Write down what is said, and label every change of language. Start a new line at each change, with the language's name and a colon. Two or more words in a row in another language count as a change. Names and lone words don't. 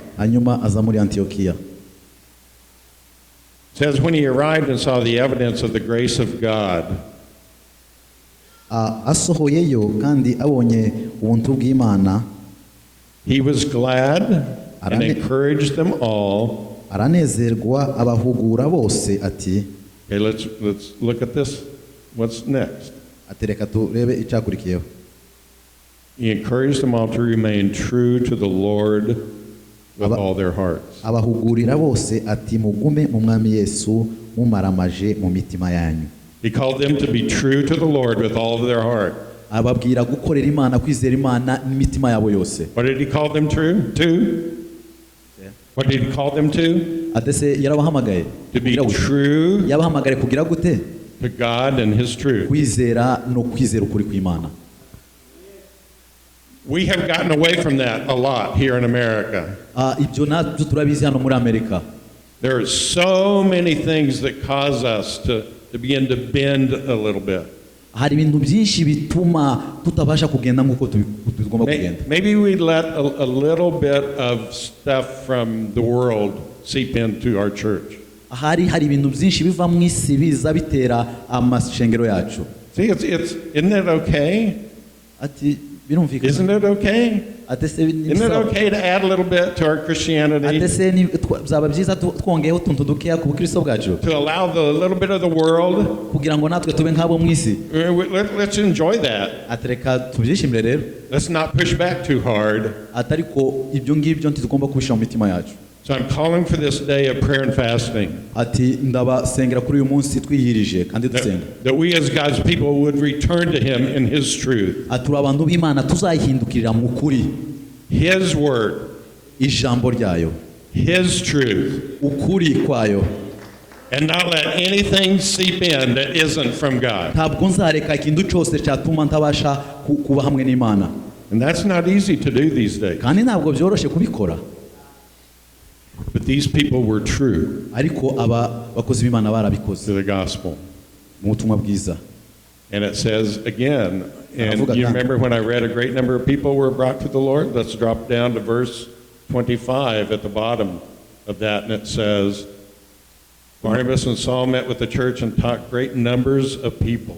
English: It says, when he arrived and saw the evidence of the grace of God, he was glad and encouraged them all. Okay, let's look at this. What's next? He encouraged them all to remain true to the Lord with all their hearts.
Kinyarwanda: abahugurira bose ati mugume mu mwami Yesu mumaramaje mu mitima yanyu.
English: He called them to be true to the Lord with all of their heart.
Kinyarwanda: ababwira gukorera Imana kwizera Imana n'imitima yabo yose.
English: What did he call them to? What did he call them to?
Kinyarwanda: Atese yarabahamagaye
English: To be true
Kinyarwanda: yabahamagare kugira gute?
English: to God and His truth.
Kinyarwanda: Kwizera no kwizera ukuri kw'Imana.
English: We have gotten away from that a lot here in America.
Kinyarwanda: Ibyo natwe turabizi hano muri Amerika.
English: There are so many things that cause us to begin to bend a little bit.
Kinyarwanda: Hari ibintu byinshi bituma tutabasha kugenda nk'uko tugomba kugenda.
English: Maybe we let a little bit of stuff from the world seep into our church.
Kinyarwanda: Hari ibintu byinshi biva mu isi biza bitera amashengero yacu.
English: See, isn't it okay?
Kinyarwanda: Ati birumvikana.
English: Isn't it okay? Isn't it okay to add a little bit to our Christianity?
Kinyarwanda: Byaba byiza twongeyeho utuntu dukeya ku bukristo bwacu.
English: To allow the little bit of the world.
Kinyarwanda: Kugira ngo natwe tube nk'abo mu isi.
English: Let's enjoy that.
Kinyarwanda: Atereka tubyishimire rero.
English: Let's not push back too hard.
Kinyarwanda: Atariko ibyo ngibyo ntitugomba kubishyira mu mitima yacu.
English: So I'm calling for this day of prayer and fasting.
Kinyarwanda: Ati ndabasengera kuri uyu munsi twiyirije kandi dusenga.
English: That we as God's people would return to Him in His truth.
Kinyarwanda: Atura abantu b'Imana tuzahindukirira mu kuri.
English: His word.
Kinyarwanda: Ijambo ryayo.
English: His truth.
Kinyarwanda: Ukuri kwayo.
English: And not let anything seep in that isn't from God.
Kinyarwanda: Ntabwo nzareka ikintu cyose cyatuma ntabasha kuba hamwe n'Imana.
English: And that's not easy to do these days.
Kinyarwanda: Kandi ntabwo byoroshye kubikora.
English: But these people were true.
Kinyarwanda: Ariko aba bakozi b'Imana barabikoze.
English: To the gospel.
Kinyarwanda: Mu butumwa bwiza.
English: And it says again, and you remember when I read a great number of people were brought to the Lord? Let's drop down to verse 25 at the bottom of that, and it says, Barnabas and Saul met with the church and taught great numbers of people.